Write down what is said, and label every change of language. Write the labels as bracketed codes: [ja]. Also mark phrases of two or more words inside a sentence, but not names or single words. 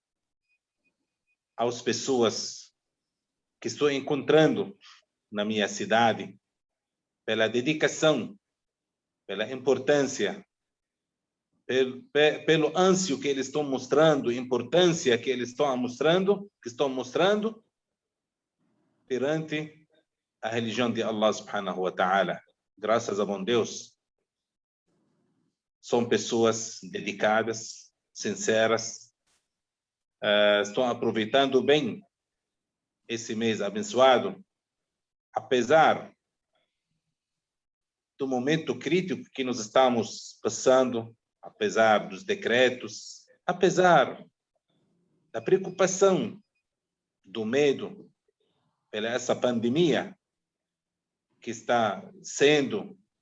[pt] às pessoas que estou encontrando na minha cidade, pela dedicação, pela importância, pelo ânsia que eles estão mostrando, importância que eles estão mostrando perante a religião de Allah [ar] سبحانه وتعالى. [pt] Graças a bom Deus, são pessoas dedicadas, sinceras, estão aproveitando bem esse mês abençoado, apesar do momento crítico que nós estamos passando, apesar dos decretos, apesar da preocupação, do medo pela essa pandemia que está sendo